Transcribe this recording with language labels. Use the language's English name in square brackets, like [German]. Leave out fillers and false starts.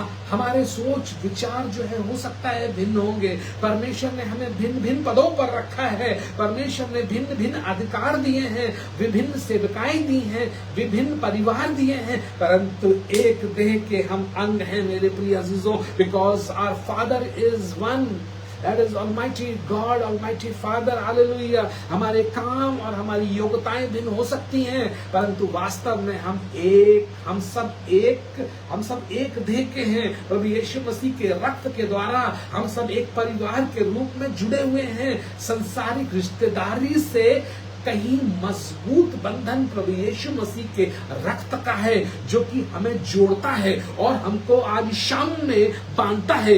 [Hindi] हमारे सोच विचार जो है हो सकता है भिन्न होंगे। परमेश्वर ने हमें भिन्न भिन्न पदों पर रखा है। परमेश्वर ने भिन्न भिन्न अधिकार दिए हैं, विभिन्न सेवकाएं दी हैं, विभिन्न परिवार दिए हैं, परंतु एक देह के हम अंग हैं मेरे प्रिय अजीजों। [English] Because our father is one, That is Almighty God, Almighty Father, Hallelujah। [Hindi] हमारे काम और हमारी योग्यताएं भिन्न हो सकती हैं, परंतु वास्तव में हम सब एक देह के हैं। प्रभु यीशु मसीह के रक्त के द्वारा हम सब एक परिवार के रूप में जुड़े हुए हैं। सांसारिक रिश्तेदारी से कहीं मजबूत बंधन प्रभु यीशु मसीह के रक्त का है, जो कि हमें जोड़ता है और हमको आज शाम में बांधता है।